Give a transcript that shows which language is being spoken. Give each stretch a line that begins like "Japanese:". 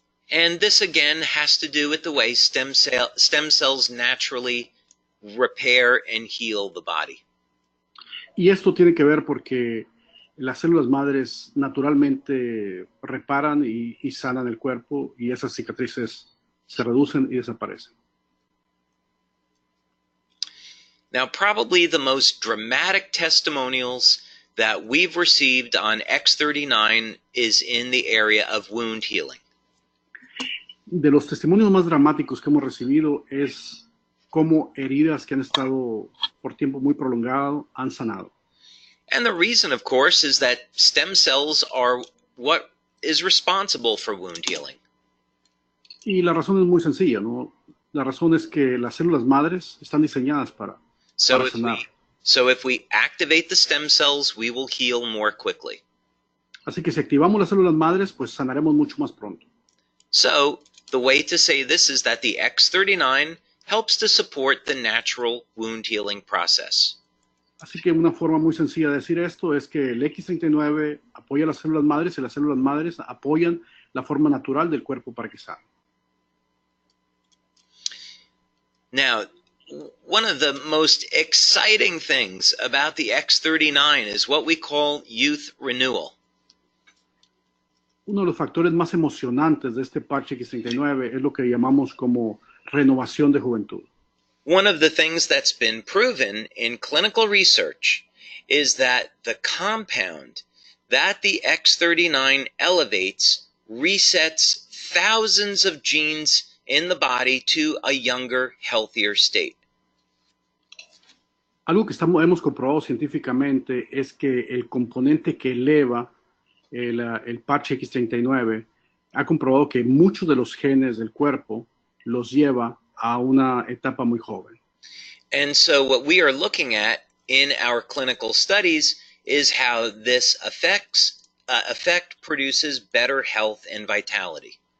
English: And this again has to do with the way stem cells naturally repair and heal the body.
Spanish: Y esto tiene que ver porque las células madres naturalmente reparan y sanan el cuerpo y esas cicatrices se reducen y desaparecen.
English: Now, probably the most dramatic testimonials that we've received on X39 is in the area of wound healing.
Spanish: De los testimonios más dramáticos que hemos recibido es cómo heridas que han estado por tiempo muy prolongado han sanado.
English: And the reason, of course, is that stem cells are what is responsible for wound healing.
Spanish: Y la razón es muy sencilla, ¿no? La razón es que las células madres están diseñadas para sanar.
English: So if we activate the stem cells, we will heal more quickly.
Spanish: Así que si activamos las células madres, pues sanaremos mucho más pronto.
English: So the way to say this is that the X39 helps to support the natural wound healing process.
Spanish: Así que una forma muy sencilla de decir esto es que el X39 apoya las células madres y las células madres apoyan la forma natural del cuerpo para que sane.
English: Now, one of the most exciting things about the X39 is what we call youth renewal.
Spanish: Uno de los factores más emocionantes de este parche X39 es lo que llamamos como renovación de juventud.
English: One of the things that's been proven in clinical research is that the compound that the X39 elevates resets thousands of genes in the body to a younger, healthier state.
Spanish: Algo que hemos comprobado científicamente es que el componente que eleva el parche X39 ha comprobado que muchos de los genes del cuerpo los lleva a una etapa muy joven.
English: And so what we are looking at in our clinical studies is how this effect produces better health and vitality.